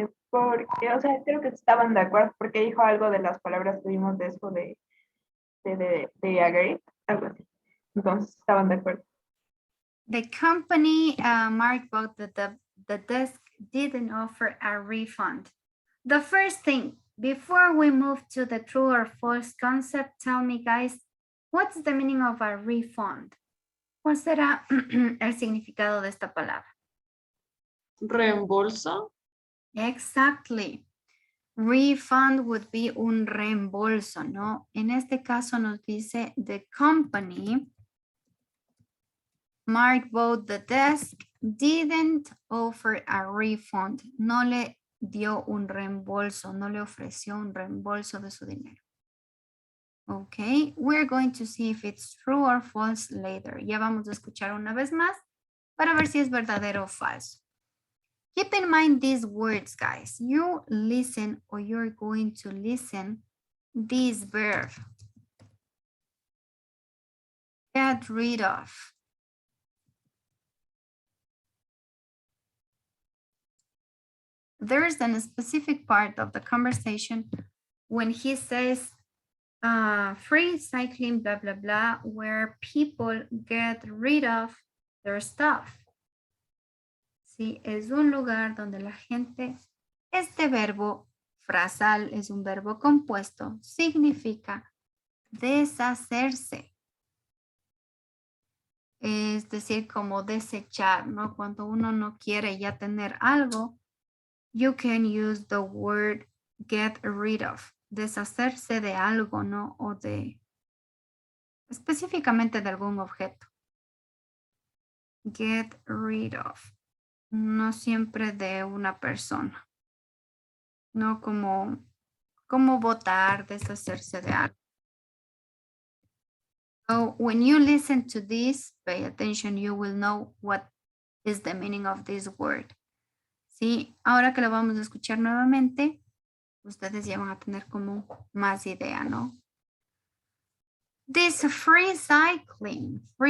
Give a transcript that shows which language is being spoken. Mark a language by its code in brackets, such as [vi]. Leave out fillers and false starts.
[es] Porque, o sea, creo que estaban de acuerdo porque dijo algo de las palabras que vimos de eso de agree, algo así. Entonces estaban de acuerdo. [en] The company marked both that the desk didn't offer a refund. The first thing, before we move to the true or false concept, tell me guys, what's the meaning of a refund? [es] ¿Cuál será el significado de esta palabra? Reembolso. [en] Exactly. Refund would be [es] un reembolso, [en] ¿no? [es] En este caso nos dice [en] the company marked both the desk didn't offer a refund. [es] No le dio un reembolso, no le ofreció un reembolso de su dinero. [en] Okay, we're going to see if it's true or false later. [es] Ya vamos a escuchar una vez más para ver si es verdadero o falso. [en] Keep in mind these words, guys. You listen or you're going to listen this verb. Get rid of. There is a specific part of the conversation when he says free cycling, blah, blah, blah, where people get rid of their stuff. [es] Sí, es un lugar donde la gente, este verbo frasal es un verbo compuesto, significa deshacerse. Es decir, como desechar, ¿no? Cuando uno no quiere ya tener algo, [en] you can use the word get rid of. [es] Deshacerse de algo, ¿no? O de, específicamente de algún objeto. [en] Get rid of. [es] No siempre de una persona. No como votar, deshacerse de algo. [en] So when you listen to this, pay attention, you will know what is the meaning of this word. [es] Sí, ahora que lo vamos a escuchar nuevamente, ustedes ya van a tener como más idea, ¿no? [en] This free cycling.